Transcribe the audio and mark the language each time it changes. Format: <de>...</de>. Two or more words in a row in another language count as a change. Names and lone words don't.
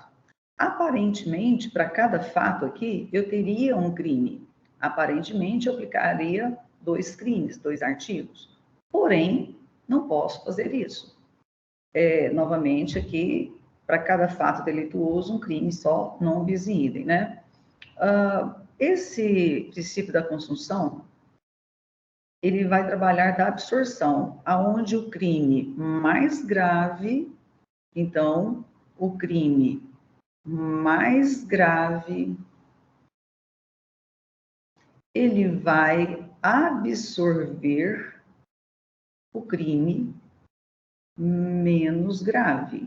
<pt>Aparentemente, para cada fato aqui, eu teria um crime. Aparentemente, eu aplicaria 2 crimes, 2 artigos. Porém, não posso fazer isso. Novamente, aqui, para cada fato delituoso, um crime só,</pt> <la>non bis in idem,</la> <pt>né? Esse princípio da consunção, ele vai trabalhar da absorção, aonde o crime mais grave, então, o crime mais grave, ele vai absorver o crime menos grave.</pt>